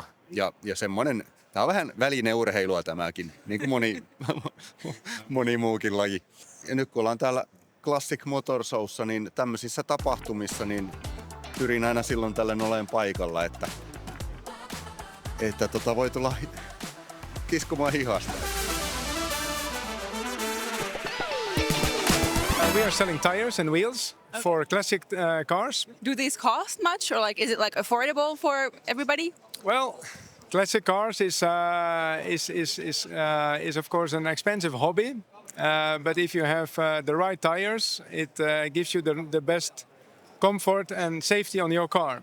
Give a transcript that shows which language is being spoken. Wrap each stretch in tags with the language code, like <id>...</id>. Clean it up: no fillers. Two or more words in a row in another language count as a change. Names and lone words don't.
<fi>Ja semmoinen, tämä on vähän välineurheilua tämäkin, niin kuin moni muukin laji. Ja nyt kun ollaan täällä Classic Motor Showssa, niin tämmöisissä tapahtumissa, niin pyrin aina silloin tällöin olemaan paikalla, että voi tulla kiskomaan hihasta.</fi> <en>We are selling tires and wheels for classic cars. Do these cost much, or like is it like affordable for everybody? Well, classic cars is of course an expensive hobby, but if you have the right tires, it gives you the best comfort and safety on your car.</en>